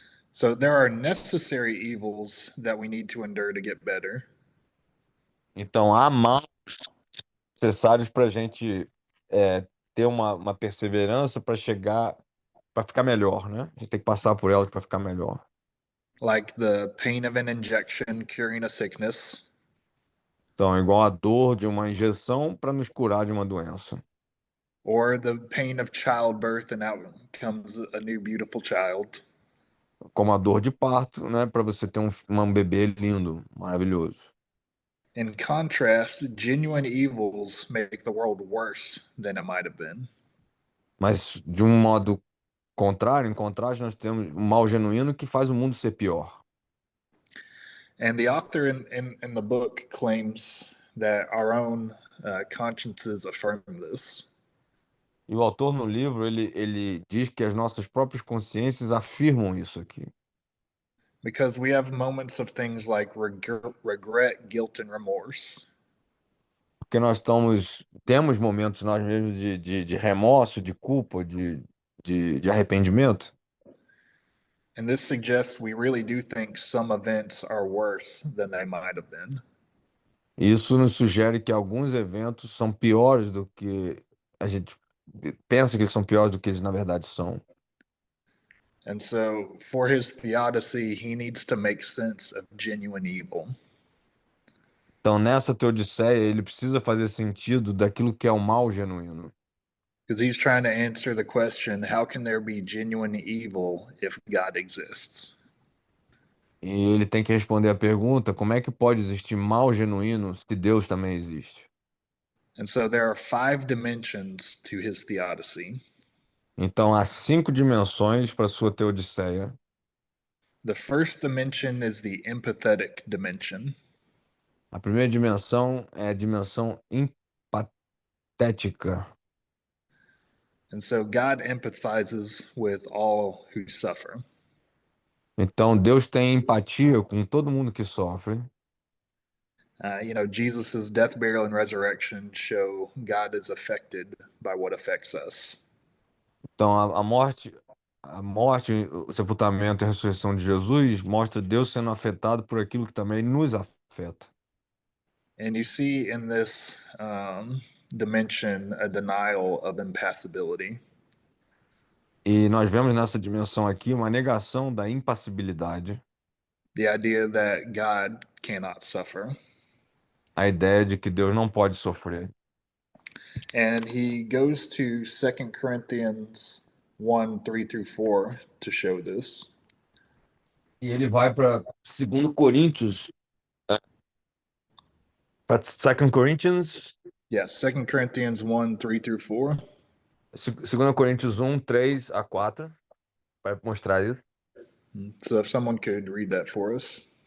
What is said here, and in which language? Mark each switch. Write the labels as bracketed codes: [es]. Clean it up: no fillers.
[en] So there are necessary evils that we need to endure to get better. [pt] Então, há mal necessários para a gente ter uma perseverança para chegar, para ficar melhor, né? A gente tem que passar por elas para ficar melhor. [en] Like the pain of an injection curing a sickness, [pt] Então, igual a dor de uma injeção para nos curar de uma doença. [en] or the pain of childbirth, and out comes a new beautiful child. [pt] Como a dor de parto, né? Para você ter um bebê lindo, maravilhoso. [en] In contrast, genuine evils make the world worse than it might have been. [pt] Mas, de um modo contrário, em contraste, nós temos um mal genuíno que faz o mundo ser pior. [en] And the author in the book claims that our own consciences affirm this. [pt] E o autor no livro, ele diz que as nossas próprias consciências afirmam isso aqui. [en] Because we have moments of things like regret, guilt, and remorse. [pt] Porque temos momentos nós mesmos de remorso, de culpa, de arrependimento. [en] And this suggests we really do think some events are worse than they might have been. [pt] Isso nos sugere que alguns eventos são piores do que a gente pensa que eles são piores do que eles na verdade são. [en] And so, for his theodicy, he needs to make sense of genuine evil. [pt] Então, nessa teodiceia, ele precisa fazer sentido daquilo que é o mal genuíno. [en] Because he's trying to answer the question, how can there be genuine evil if God exists? [pt] E ele tem que responder a pergunta: como é que pode existir mal genuíno se Deus também existe? [en] And so there are 5 dimensions to his theodicy. [pt] Então, há 5 dimensões para sua teodiceia. [en] The first dimension is the empathetic dimension. [pt] A primeira dimensão é a dimensão empatética. [en] And so God empathizes with all who suffer. [pt] Então, Deus tem empatia com todo mundo que sofre. [en] Jesus' death, burial, and resurrection show God is affected by what affects us. [pt] Então, a morte, o sepultamento e a ressurreição de Jesus mostra Deus sendo afetado por aquilo que também nos afeta. [en] And you see in this dimension a denial of impassibility. [pt] E nós vemos nessa dimensão aqui uma negação da impassibilidade. [en] The idea that God cannot suffer. [pt] a ideia de que Deus não pode sofrer. [en] And he goes to 2 Corinthians 1 3 through 4 to show this. [pt] E ele vai para 2 Coríntios, para 2 Corinthians, [en] Yes, 2 Corinthians 1 3 through 4. [pt] 2 Coríntios 1, 3 a 4, para mostrar isso. [en] So if someone could read that for us.